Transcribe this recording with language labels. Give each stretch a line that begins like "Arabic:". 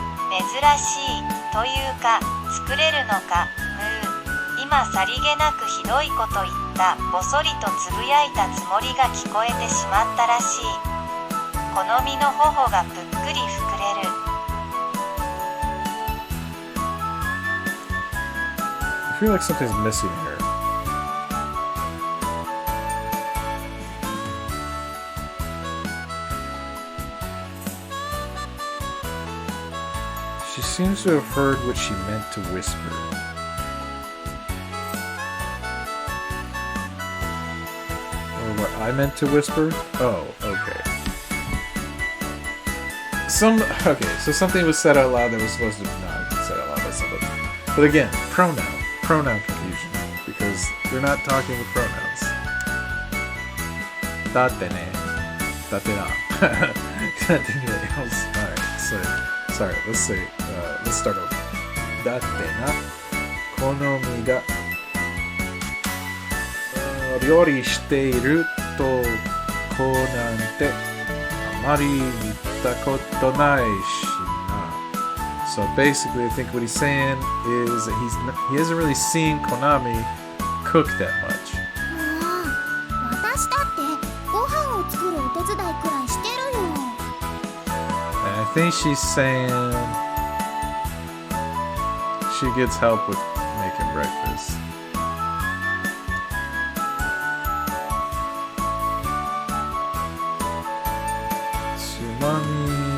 Japanese: 珍しいというか作れるのか。今さりげなくひどいこと言った。ぼそりとつぶやいたつもりが聞こえてしまったらしい。好みの頬がぷっくり膨れる。
English: I feel like something's missing here. She seems to have heard what she meant to whisper. Or what I meant to whisper? Oh, okay. Okay, so something was said out loud that was supposed to not be said out loud by somebody. But again, pronoun confusion, because they're not talking with pronouns.
Japanese: Datte ne. Datte na.
English: Anything else? Alright, sorry, let's start over.
Japanese: Datte na. Konomi ga 料理していると子なんてあまり見たことないしな.
English: So basically, I think what he's saying is that he hasn't really seen Konami cook that much.
Japanese: もう私だってご飯を作るお手伝いくらいしてるよ。
English: And I think she's saying she gets help with making breakfast.
Japanese: Tsumami.